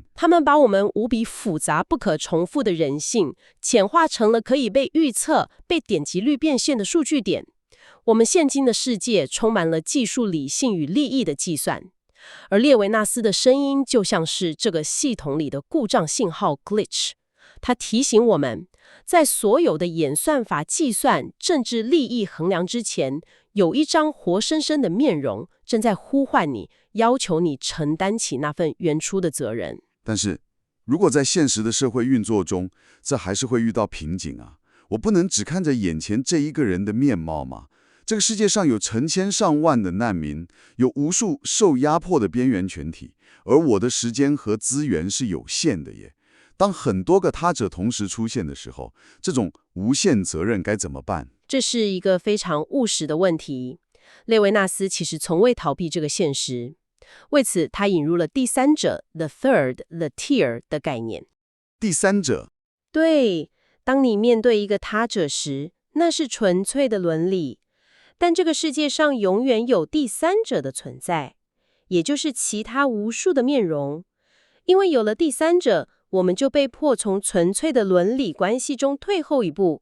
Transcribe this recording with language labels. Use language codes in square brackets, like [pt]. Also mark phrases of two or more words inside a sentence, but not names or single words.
[zh] 他們把我們無比複雜、不可重複的人性，簡化成了可以被預測、被點擊率變現的數據點。我們現今的世界充滿了技術、理性與利益的計算，而列維納斯的聲音就像是這個系統裡的故障信號 glitch。它提醒我們，在所有的演算法計算、政治利益衡量之前，有一張活生生的面容正在呼喚你，要求你承擔起那份原初的責任。但是，如果在現實的社會運作中，這還是會遇到瓶頸啊！我不能只看着眼前這一個人的面貌嘛。這個世界上有成千上萬的難民，有無數受壓迫的邊緣群體，而我的時間和資源是有限的耶。當很多個他者同時出現的時候，這種無限責任該怎麼辦？這是一個非常務實的問題。列維納斯其實從未逃避這個現實，為此他引入了第三者 [en] the third, the tier [zh] 的概念。第三者？對，當你面對一個他者時，那是純粹的倫理。但這個世界上永遠有第三者的存在，也就是其他無數的面容。因為有了第三者，我們就被迫從純粹的倫理關係中退後一步。